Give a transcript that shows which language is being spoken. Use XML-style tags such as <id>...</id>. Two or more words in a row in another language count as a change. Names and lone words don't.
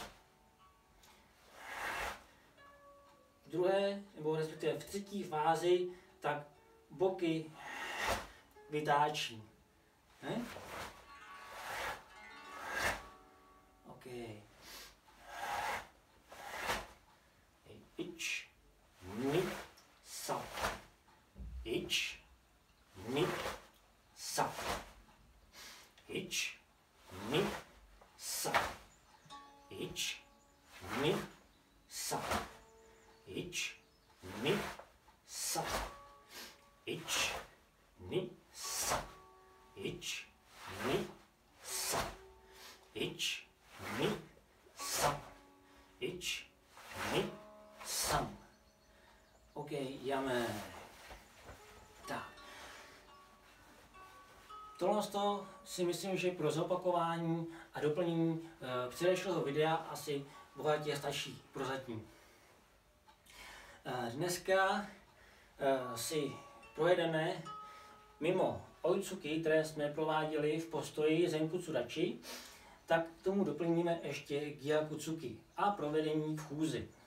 <cs>V druhé, nebo respektive v třetí fázi, tak boky vytáčím. Ne? OK.</cs> <ja>いち、に、さん. いち、に、さん. いち、に、さん. いち、に、さん. いち、に、さん. いち、に、さん. いち、に、さん. いち、に、さん. いち、に、さん.</ja> <cs>OK, jdeme. Tak. Tohle si myslím, že pro zopakování a doplnění předešlého videa asi bohatě stačí prozatím. Dneska si projedeme mimo Oitsuki, které jsme prováděli v postoji Zenkutsu Dachi, tak k tomu doplníme ještě Gyakutsuki a provedení v chůzi.</cs>